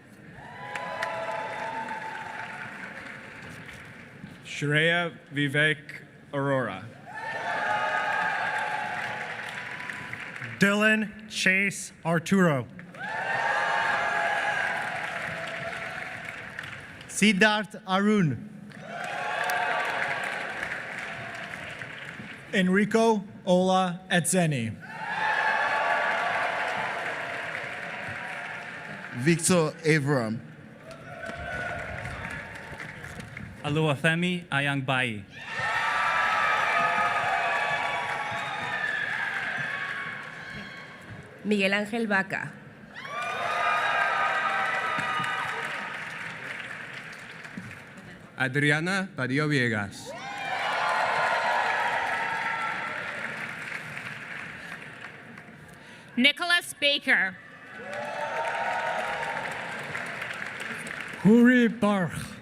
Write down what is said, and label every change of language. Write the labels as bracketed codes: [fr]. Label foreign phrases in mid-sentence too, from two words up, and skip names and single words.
[en] Shreya Vivek Aurora. Dylan Chase Arturo. Siddharth Arun. Enrico Ola Edzeni. Victor Avram. Oluwafemi Ayangbayi. Miguel Ángel Vaca. Adriana Padilla Viegas. Nicholas Baker. Huri Barch.